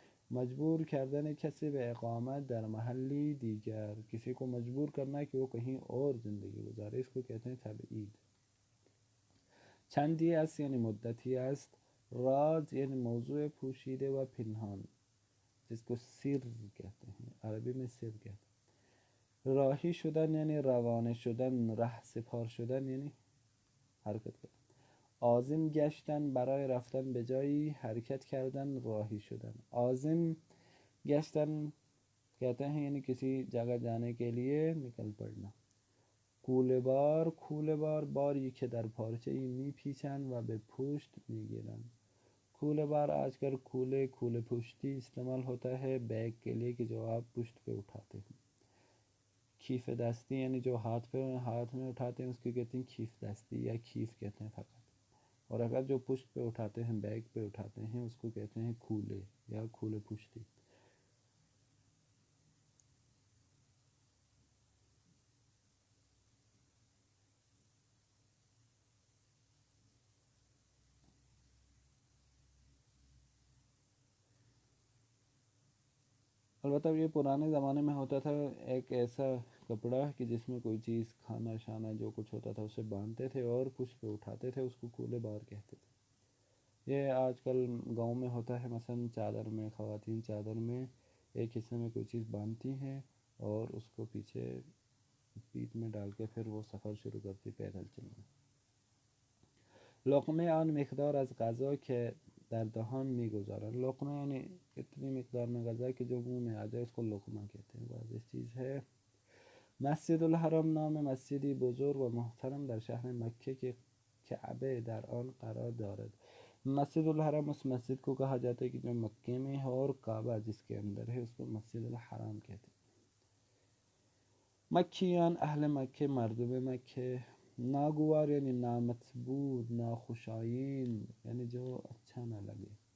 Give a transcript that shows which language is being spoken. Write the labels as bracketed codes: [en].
[fa] مجبور کردن کسی به اقامت در محلی دیگر، [ur] کسی کو مجبور کرنا کہ وہ کہیں اور زندگی گزارے، اس کو کہتے ہیں تبعید. [fa] چندی است یعنی مدتی است. راز یعنی موضوع پوشیده و پنهان، [ur] جس کو سر کہتے ہیں، عربی میں سر کہتے ہیں. [fa] راہی شدن یعنی روانه شدن، ره سپار شدن [ur] یعنی حرکت کرنا. [fa] عازم گشتن برای رفتن به جایی، حرکت کردن، راهی شدن. [ur] عازم گشتن کہتے ہیں یعنی کسی جگہ جانے کے لیے نکل پڑنا. [fa] کوله بار باری که در پارچه‌ای میپیچند و به پشت میگیرند. [ur] کوله بار آج کل کوله پشتی استعمال ہوتا ہے بیگ کے لیے کہ جو آپ پشت پہ اٹھاتے ہیں. کیف دستی یعنی جو ہاتھ میں اٹھاتے ہیں اس کو کہتے ہیں کیف دستی یا کیف کہتے ہیں فقط. اور اگر جو پشت پہ اٹھاتے ہیں بیگ پہ اٹھاتے ہیں اس کو کہتے ہیں کولے یا کولے پشتی. البتہ یہ پرانے زمانے میں ہوتا تھا ایک ایسا کپڑا کہ جس میں کوئی چیز کھانا شانا جو کچھ ہوتا تھا اسے باندھتے تھے اور پشت پہ اٹھاتے تھے، اس کو کولے بار کہتے تھے. یہ آج کل گاؤں میں ہوتا ہے، مثلا چادر میں خواتین چادر میں ایک حصے میں کوئی چیز باندھتی ہیں اور اس کو پیچھے پیٹھ میں ڈال کے پھر وہ سفر شروع کرتی پیدل چلنا. [fa] لقمه آن مقدار از غذا که در دهان میگذارن. [ur] لقمه یعنی اتنی مقدار میں غذا کہ جو منہ میں آ جائے اس کو لقمہ کہتے ہیں. واضح چیز ہے. [fa] مسجد الحرام نام مسجدی بزرگ و محترم در شهر مکه که کعبه در آن قرار دارد. [ur] مسجد الحرام اس مسجد کو کہا جاتا ہے کہ جو مکے میں ہے اور کعبہ جس کے اندر ہے اس کو مسجد الحرام کہتے ہیں. [fa] مکیان اہل مکے مردم مکے. ناگوار یعنی نامطبوع ناخوشایند [ur] یعنی جو اچھا نہ لگے.